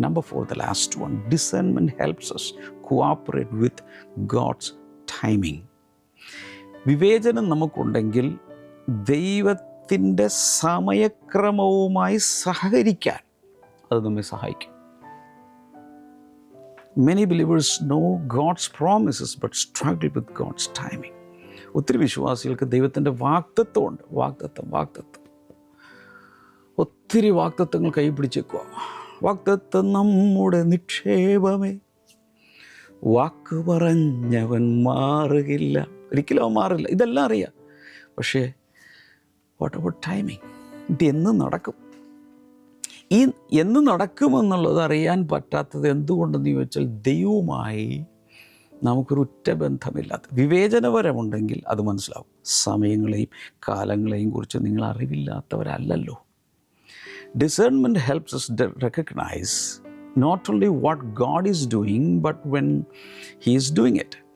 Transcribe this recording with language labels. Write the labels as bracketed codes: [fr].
[en] Number 4, the last one, discernment helps us cooperate with God's timing. [ml] വിവേചനം നമുക്കുണ്ടെങ്കിൽ ദൈവത്തിൻ്റെ സമയക്രമവുമായി സഹകരിക്കാൻ അത് നമ്മെ സഹായിക്കും. [en] Many believers know God's promises but struggle with God's timing. [ml] ഒത്തിരി വിശ്വാസികൾക്ക് ദൈവത്തിൻ്റെ വാഗ്ദത്തമുണ്ട്. വാഗ്ദത്തം ഒത്തിരി വാഗ്ദത്തങ്ങൾ കൈ പിടിച്ചേക്കുക. വാഗ്ദത്തം നമ്മുടെ നിക്ഷേപമേ, വാക്ക് പറഞ്ഞവൻ മാറുകില്ല, ഒരിക്കലും അവൻ മാറില്ല. ഇതെല്ലാം അറിയാം. പക്ഷേ [en] What about timing? [ml] ഇത് എന്ന് നടക്കും? ഈ എന്ന് നടക്കുമെന്നുള്ളത് അറിയാൻ പറ്റാത്തത് എന്തുകൊണ്ടെന്ന് ചോദിച്ചാൽ ദൈവവുമായി നമുക്കൊരു ഉറ്റ ബന്ധമില്ലാത്ത വിവേചനപരമുണ്ടെങ്കിൽ അത് മനസ്സിലാവും. സമയങ്ങളെയും കാലങ്ങളെയും കുറിച്ച് നിങ്ങൾ അറിവില്ലാത്തവരല്ലല്ലോ. [en] Discernment helps us recognize not only what God is doing but when He is doing it.